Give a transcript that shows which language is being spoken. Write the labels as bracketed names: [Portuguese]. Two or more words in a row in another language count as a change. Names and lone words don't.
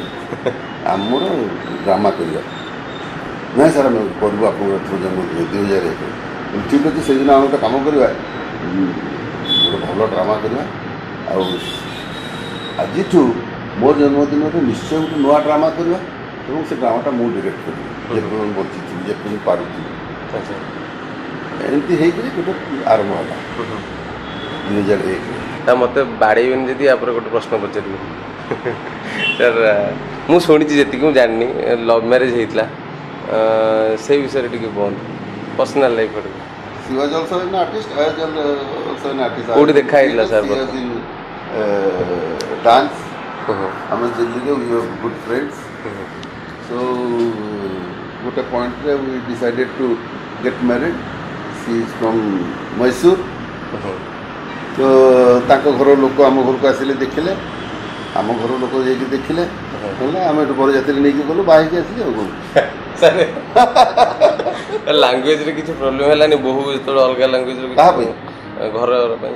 [Odia] ଆମର ଡ୍ରାମା କରିବା ନାଇଁ ସାର୍ ଆମେ କରିବୁ ଆପଣଙ୍କ ଏଥର ଜନ୍ମଦିନ 2001 ଠିକ୍ ଅଛି ସେଇଦିନ ଆମେ ଗୋଟେ କାମ କରିବା ଗୋଟେ ଭଲ ଡ୍ରାମା କରିବା ଆଉ ଆଜିଠୁ ମୋ ଜନ୍ମଦିନରେ ନିଶ୍ଚୟ ଗୋଟେ ନୂଆ ଡ୍ରାମା କରିବା ଏବଂ ସେ ଡ୍ରାମାଟା ମୁଁ ଡିରେକ୍ଟ କରିବି ଯେପର୍ଯ୍ୟନ୍ତ ବଞ୍ଚିଥିଲି ଯେପର୍ଯ୍ୟନ୍ତ ପାରୁଥିଲି ଏମିତି ହେଇକରି ଗୋଟେ ଆରମ୍ଭ ହେଲା 2001ରେ ମୋତେ ବାଡ଼େଇବେନି ଯଦି ୟାପରେ ଗୋଟେ ପ୍ରଶ୍ନ ପଚାରିବି ସାର୍ ମୁଁ ଶୁଣିଛି ଯେତିକି ମୁଁ ଜାଣିନି [English] love marriage [Odia] ହେଇଥିଲା ସେଇ ବିଷୟରେ ଟିକେ କୁହନ୍ତୁ [English] personal life [Odia] ଗୋଟେ [English] She was also an artist. I was also an artist. [Odia] କୋଉଠି ଦେଖା ହେଇଥିଲା ସାର୍ [English] in dance. [Odia] ଆମେ ଦିଲ୍ଲୀରେ [English] we were good friends. So [Odia] ଗୋଟେ ପଏଣ୍ଟରେ [English] we decided to get married. She is from Mysore. [Odia] ତ ତାଙ୍କ ଘର ଲୋକ ଆମ ଘରକୁ ଆସିଲେ ଦେଖିଲେ ଆମ ଘର ଲୋକ ଯାଇକି ଦେଖିଲେ କହିଲେ ଆମେ ଏଠୁ ବରଯାତ୍ରୀ ନେଇକି ଗଲୁ ବାହା ହେଇକି ଆସିଲେ ଆଉ କ'ଣ ଲାଙ୍ଗୁଏଜରେ କିଛି ପ୍ରୋବ୍ଲେମ୍ ହେଲାନି ବୋହୁ ଯେତେବେଳେ ଅଲଗା ଲାଙ୍ଗୁଏଜରେ କାହା ପାଇଁ ଘର ପାଇଁ